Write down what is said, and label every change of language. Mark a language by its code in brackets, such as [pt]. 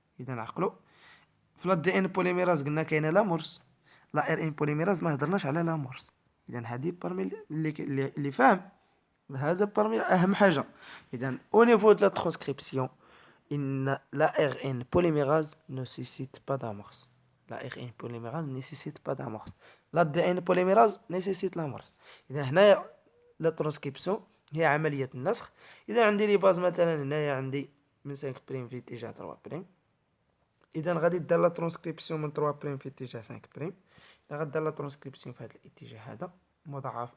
[ar] اذا عقلوا في لا دي ان بوليميراز قلنا كاينه لامورس، لا ار ان بوليميراز ما هضرناش على لامورس. اذا هذه برمي اللي فاهم هذا برمي اهم حاجه. [fr] اذا او نيفو دو لا ترانسكريبسيون ان لا ار ان بوليميراز نيسيسيت با d'amorce. La RN polymérase ne nécessite pas d'amorce. l'ADN polymérase nécessite l'amorce. [ar] إذا هنايا لا ترانسكريبسيون هي عملية النسخ. إذا عندي لي باز مثلا هنايا عندي من 5 بريم في اتجاه 3 بريم. إذا غادي دير لا ترانسكريبسيون من 3 بريم في اتجاه 5 بريم. إذا غدير لا ترانسكريبسيون في هذا الاتجاه هذا مضاعف.